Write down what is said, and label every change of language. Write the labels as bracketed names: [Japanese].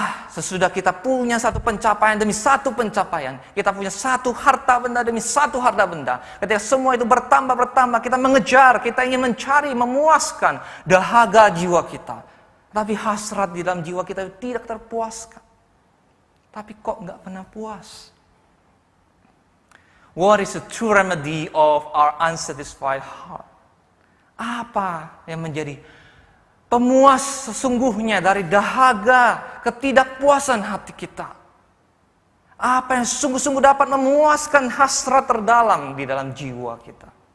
[Indonesian] Sesudah kita punya satu pencapaian demi satu pencapaian, kita punya satu harta benda demi satu harta benda. Ketika semua itu bertambah, kita mengejar, kita ingin mencari, memuaskan dahaga jiwa kita. Tapi hasrat di dalam jiwa kita tidak terpuaskan. Tapi kok nggak pernah puas? [English] What is the true remedy of our unsatisfied heart? [Indonesian] Apa yang menjadi pemuas sesungguhnya dari dahaga ketidakpuasan hati kita? Apa yang sungguh-sungguh dapat memuaskan hasrat terdalam di dalam jiwa kita?